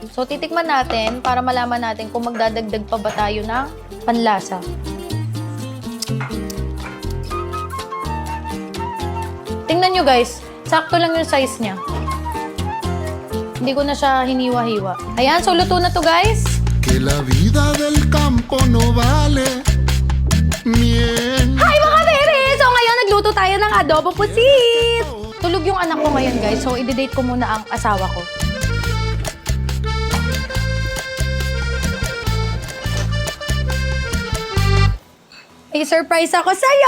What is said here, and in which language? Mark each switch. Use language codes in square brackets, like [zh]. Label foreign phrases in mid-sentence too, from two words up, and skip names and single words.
[tl] So titikman natin para malaman natin kung magdadagdag pa ba tayo ng panlasa. Tingnan nyo guys, sakto lang yung size niya. Hindi ko na siya hiniwa-hiwa. Ayan, so luto na to guys. [es] Que la vida del campo no vale miel. [tl] Hi mga bebe! So ngayon nagluto tayo ng adobo pusit. Tulog yung anak ko ngayon guys, so i-date ko muna ang asawa ko. May surprise ako sa'yo!